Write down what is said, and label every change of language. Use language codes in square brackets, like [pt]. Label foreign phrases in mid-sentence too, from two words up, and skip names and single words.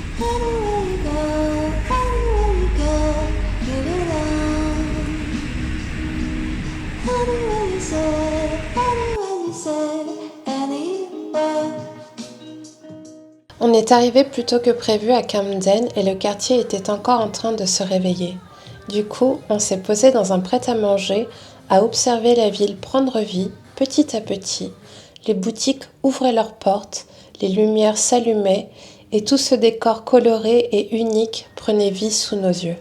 [en] Anywhere you go, anywhere you go, you belong. Anywhere you say, anywhere you say, anywhere. [fr] On est arrivé plus tôt que prévu à Camden et le quartier était encore en train de se réveiller. Du coup, on s'est posé dans un prêt-à-manger à observer la ville prendre vie petit à petit. Les boutiques ouvraient leurs portes, les lumières s'allumaient et tout ce décor coloré et unique prenait vie sous nos yeux.